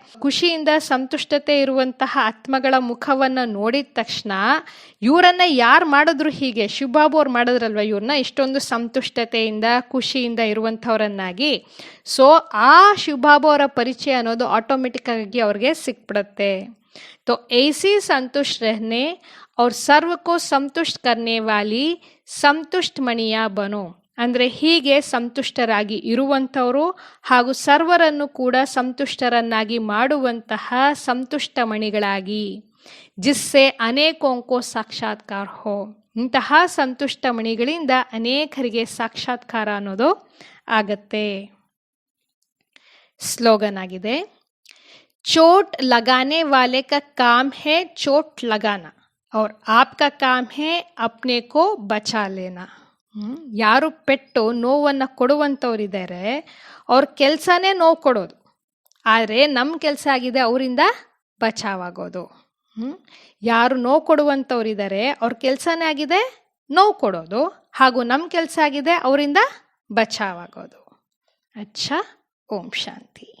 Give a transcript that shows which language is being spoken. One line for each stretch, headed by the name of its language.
Kannada: ಖುಷಿಯಿಂದ ಸಂತುಷ್ಟತೆ ಇರುವಂತಹ ಆತ್ಮಗಳ ಮುಖವನ್ನು ನೋಡಿದ ತಕ್ಷಣ ಇವರನ್ನ ಯಾರು ಮಾಡಿದ್ರು, ಹೀಗೆ ಶಿವಬಾಬು ಅವ್ರು ಮಾಡಿದ್ರಲ್ವ ಇವ್ರನ್ನ ಇಷ್ಟೊಂದು ಸಂತುಷ್ಟತೆಯಿಂದ ಖುಷಿಯಿಂದ ಇರುವಂಥವ್ರನ್ನಾಗಿ, ಸೊ ಆ ಶಿವಬಾಬು ಅವರ ಪರಿಚಯ ಅನ್ನೋದು ಆಟೋಮೆಟಿಕ್ ಆಗಿ ಅವ್ರಿಗೆ ಸಿಕ್ಬಿಡುತ್ತೆ.
Hindi: तो ऐसी संतुष्ट रहने और सर्व को संतुष्ट करने वाली ಸಂತುಷ್ಟ ಮಣಿಯ ಬನೋ.
Kannada: ಅಂದರೆ ಹೀಗೆ ಸಂತುಷ್ಟರಾಗಿ ಇರುವಂಥವರು ಹಾಗೂ ಸರ್ವರನ್ನು ಕೂಡ ಸಂತುಷ್ಟರನ್ನಾಗಿ ಮಾಡುವಂತಹ ಸಂತುಷ್ಟ ಮಣಿಗಳಾಗಿ,
Hindi: ಜಿಸ್ಸೆ ಅನೇಕೋಂಕೋ ಸಾಕ್ಷಾತ್ಕಾರ ಹೋ.
Kannada: ಇಂತಹ ಸಂತುಷ್ಟ ಮಣಿಗಳಿಂದ ಅನೇಕರಿಗೆ ಸಾಕ್ಷಾತ್ಕಾರ ಅನ್ನೋದು ಆಗತ್ತೆ. ಸ್ಲೋಗನ್ ಆಗಿದೆ,
Hindi: चोट लगाने वाले का काम है चोट लगाना और आपका काम है अपने को बचा लेना.
Kannada: ಯಾರು ಪೆಟ್ಟು ನೋವನ್ನು ಕೊಡುವಂಥವ್ರಿದ್ದಾರೆ ಅವ್ರ ಕೆಲಸನೇ ನೋವು ಕೊಡೋದು, ಆದರೆ ನಮ್ಮ ಕೆಲಸ ಆಗಿದೆ ಅವರಿಂದ ಬಚಾವಾಗೋದು. ಯಾರು ನೋವು ಕೊಡುವಂಥವ್ರಿದ್ದಾರೆ ಅವ್ರ ಕೆಲಸನೇ ಆಗಿದೆ ನೋವು ಕೊಡೋದು, ಹಾಗೂ ನಮ್ಮ ಕೆಲಸ ಆಗಿದೆ ಅವರಿಂದ ಬಚಾವಾಗೋದು. ಅಚ್ಚಾ, ಓಂ ಶಾಂತಿ.